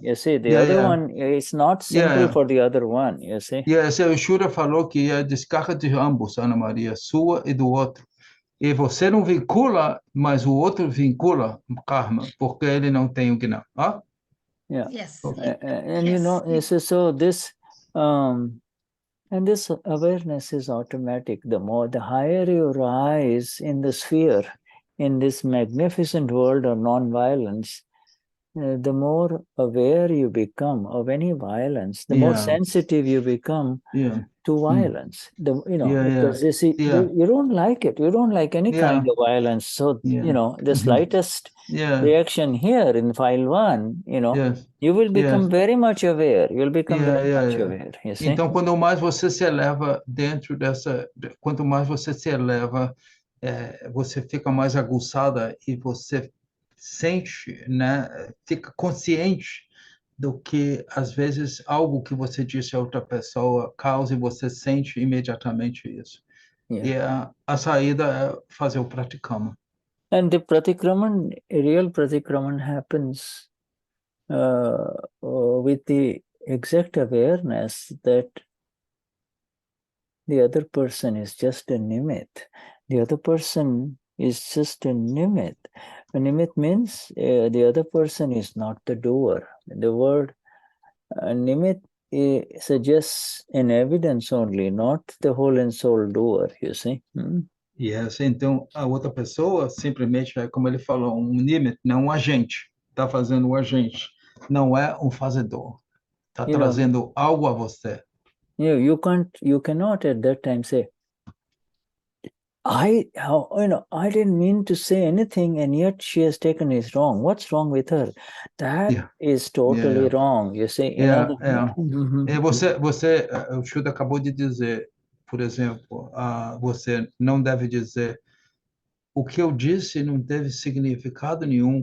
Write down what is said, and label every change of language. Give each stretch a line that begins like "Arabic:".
English: You see, the other one, it's not simple for the other one. You see.
Portuguese: O Shuddha falou que é descarga de ambos, Ana Maria, sua e do outro. E você não vincula, mas o outro vincula karma, porque ele não tem o gnana.
English: Yes. And so this and this awareness is automatic. The higher you rise in the sphere, in this magnificent world of non-violence, the more aware you become of any violence, the more sensitive you become to violence. Because you see, you don't like it. You don't like any kind of violence. So, the slightest reaction here in file 1, you will become very much aware. You'll become very much aware. You see?
Portuguese: Então, quanto mais você se eleva dentro quanto mais você se eleva, você fica mais aguçada e você sente, né, fica consciente do que, às vezes, algo que você disse a outra pessoa causa e você sente imediatamente isso. E a saída é fazer o praticama.
English: And the pratikraman, real pratikraman happens with the exact awareness that the other person is just a nimit. The other person is just a nimit. A nimit means the other person is not the doer. The word nimit suggests an evidence only, not the whole and soul doer, you see.
Portuguese: Yes, então a outra pessoa simplesmente é como ele falou, um nimit, não um agente. Está fazendo o agente, não é um fazedor. Está trazendo algo a você.
English: You cannot at that time say, I didn't mean to say anything, and yet she has taken it wrong. What's wrong with her? That is totally wrong. You see,
Portuguese: Você, o Shuddha acabou de dizer, por exemplo, você não deve dizer o que eu disse não teve significado nenhum.